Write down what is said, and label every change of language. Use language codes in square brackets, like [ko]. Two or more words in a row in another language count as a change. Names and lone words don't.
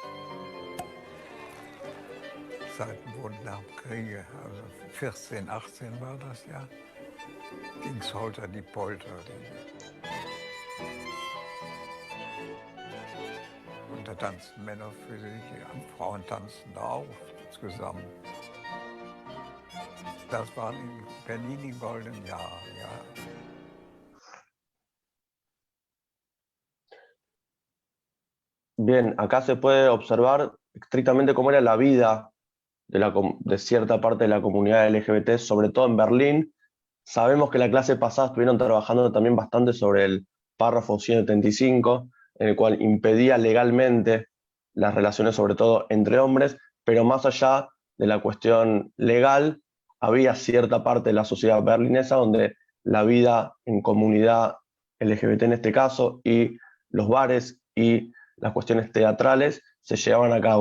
[de] Seit dem Bund nach dem Kriege, also 14, 18 war das ja, ging es holter die Polter. Und da tanzten Männer für sich, Frauen tanzten auch zusammen. Das waren in Berlin die goldenen Jahre, ja. [es] Bien, acá se puede observar estrictamente cómo era la vida de cierta parte de la comunidad LGBT, sobre todo en Berlín. Sabemos que la clase pasada estuvieron trabajando también bastante sobre el párrafo 175, en el cual impedía legalmente las relaciones, sobre todo entre hombres, pero más allá de la cuestión legal, había cierta parte de la sociedad berlinesa donde la vida en comunidad LGBT en este caso, y los bares y las cuestiones teatrales se llevaban a cabo.